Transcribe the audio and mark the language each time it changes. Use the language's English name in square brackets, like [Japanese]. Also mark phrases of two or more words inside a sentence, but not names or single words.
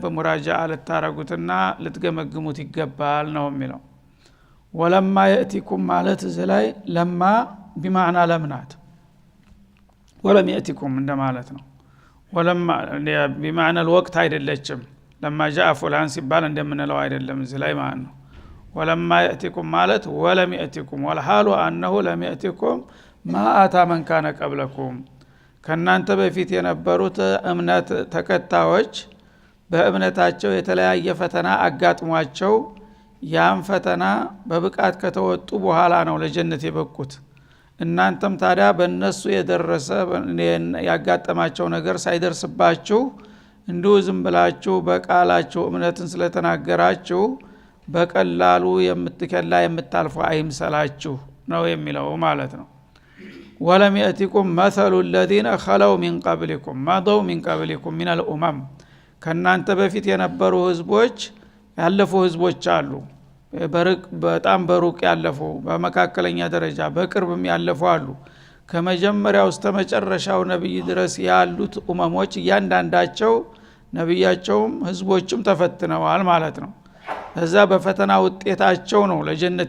[Amharic] ሙራጃዓ ልታረጉትና ልትገመግሙት ይገባል ነው የሚለው። [Arabic] ولما يأتكم [Amharic] ማለት እዚህ ላይ [Arabic] لما بمعنى [Amharic] ለምናት ወለም የእቲኩም እንደማለት ነው። [Arabic] ولما بمعنى [Amharic] الوقت አይደለችም። ለማ [Arabic] جاء فلان [Amharic] ሲባል እንደምንለው አይደለም እዚህ ላይ ማለት ነው። [Arabic] ولما يأتكم [Amharic] ማለት [Arabic] ولم يأتكم والحال انه لم يأتكم ما اتى من كان قبلكم [Amharic] ከናንተ በፊት የነበሩት እምነት ተከታዮች በእምነታቸው የተለያየ ፈተና አጋጥሟቸው ያን ፈተና በብቃት ከተወጡ በኋላ ነው ለጀነት የበቁት እናንተም ታዲያ በእነሱ የደረሰ ያጋጠማቸው ነገር ሳይደርስባችሁ እንዲሁ ዝም ብላችሁ በቃላችሁ እምነትን ስለተናገራችሁ በቀላሉ የምታልፉ አይምሰላችሁ ነው የሚለው ማለት ነው። [Arabic] ولم يأتكم مثل الذين خلوا من قبلكم مضوا من قبلكم من الامم [Amharic] ከናንተ በፊት የነበሩ ህዝቦች ያለፉ ህዝቦች አሉ። በጣም በሩቅ ያለፉ፣ በመካከለኛ ደረጃ፣ በቅርብም ያለፉ አሉ። ከመጀመሪያው እስከ መጨረሻው ነብይ ድረስ ያሉት ኡመሞች እያንዳንዳቸው ነብያቸውም ህዝቦችም ተፈትነዋል ማለት ነው። እዛ በፈተና ውጤታቸው ነው ለጀነት